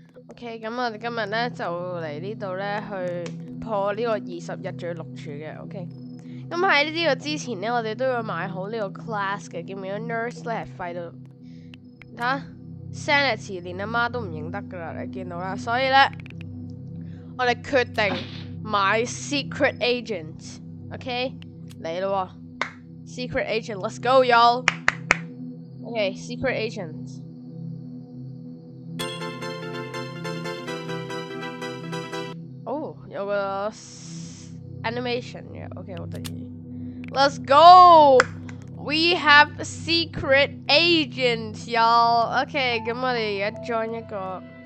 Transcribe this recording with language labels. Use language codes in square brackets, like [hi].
[yue] OK， 咁我哋今日咧就嚟呢度咧去破呢個20日仲要錄住嘅。 OK。咁喺呢個之前咧，我哋都要買好呢個 class 嘅，見唔見到 nurse 咧係廢到睇下 sanity 連阿媽都唔認得噶啦，你見到啦。所以咧，我哋決定買 secret agent。OK， 嚟咯，secret agent， [en] let's go y'all。 OK，secret agent。 [yue] 哦，有個 animation 嘅，OK， 好得意。 [en] Let's go! We have secret agents, y'all. [yue] OK， 咁我哋而家 join 一個。